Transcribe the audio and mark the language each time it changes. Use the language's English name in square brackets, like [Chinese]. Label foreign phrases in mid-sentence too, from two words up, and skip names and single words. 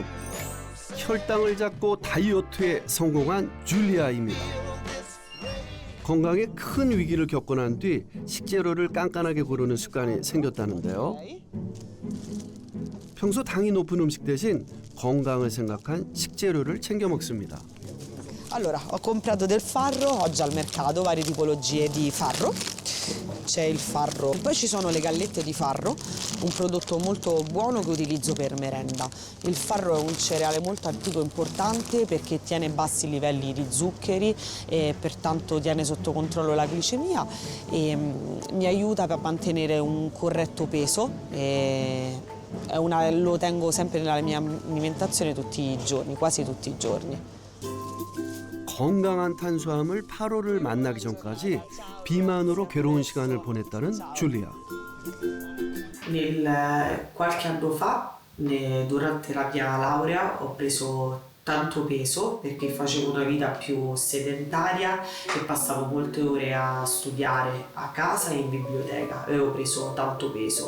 [Korean] 혈당을 잡고 다이어트에 성공한 줄리아입니다. 건강에 큰 위기를 겪고 난 뒤 식재료를 깐깐하게 고르는 습관이 생겼다는데요. 평소 당이 높은 음식 대신 건강을 생각한 식재료를 챙겨 먹습니다. [Italian] Allora, ho comprato del farro oggi al mercato, varie tipologie di farro. C'è il farro, poi ci sono le gallette di farro, un prodotto molto buono che utilizzo per merenda. Il farro è un cereale molto antico e importante perché tiene bassi livelli di zuccheri e pertanto tiene sotto controllo la glicemia e mi aiuta a mantenere un corretto peso. Lo tengo sempre nella mia alimentazione tutti i giorni, quasi tutti i giorni. [Korean] 건강한 탄수화물 8호를 만나기 전까지 비만으로 괴로운 시간을 보냈다는 줄리아. [Italian] Qualche anno fa, durante la mia laurea, ho preso tanto peso perché facevo una vita più sedentaria e passavo molte ore a studiare a casa e in biblioteca. Avevo preso tanto peso.